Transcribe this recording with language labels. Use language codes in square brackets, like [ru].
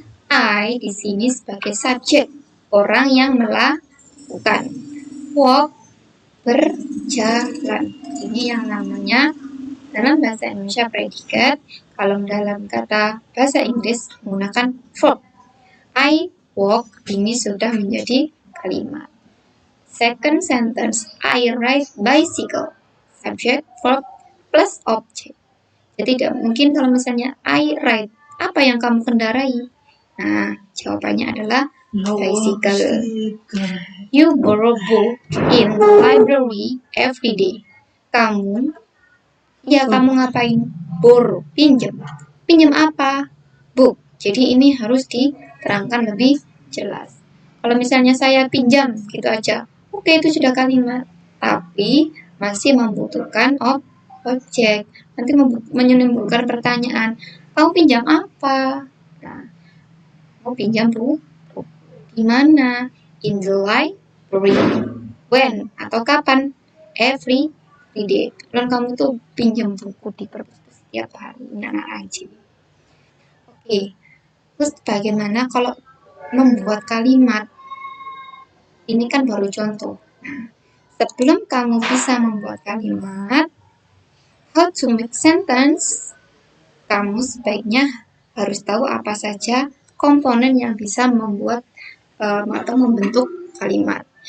[id] I di sini sebagai subjek, orang yang melakukan. Walk, berjalan. Ini yang namanya dalam bahasa Indonesia predikat. Kalau dalam kata bahasa Inggris menggunakan verb. [en] I walk, [id] ini sudah menjadi kalimat. [en] Second sentence, I ride bicycle. Subject, verb, plus objek. [id] Jadi tidak mungkin kalau misalnya [en] I ride, [id] apa yang kamu kendarai? Nah, jawabannya adalah bicycle. [en] You borrow book in the library every day. [id] Kamu ngapain? Borrow, pinjam. Pinjam apa? Book. Jadi ini harus diterangkan lebih jelas. Kalau misalnya saya pinjam, gitu aja. Oke, itu sudah kalimat. Tapi masih membutuhkan objek. Nanti menimbulkan pertanyaan, kamu pinjam apa? Nah, mau pinjam buku. Di mana? [en] In the during, when, [id] atau kapan, [en] every day. [id] Dan kamu tuh pinjam buku di perpus setiap hari, ini anak rajin. Oke, terus bagaimana kalau membuat kalimat? Ini kan baru contoh. Nah, sebelum kamu bisa membuat kalimat, [en] how to make sentence, [id] kamu sebaiknya harus tahu apa saja komponen yang bisa membuat atau membentuk kalimat.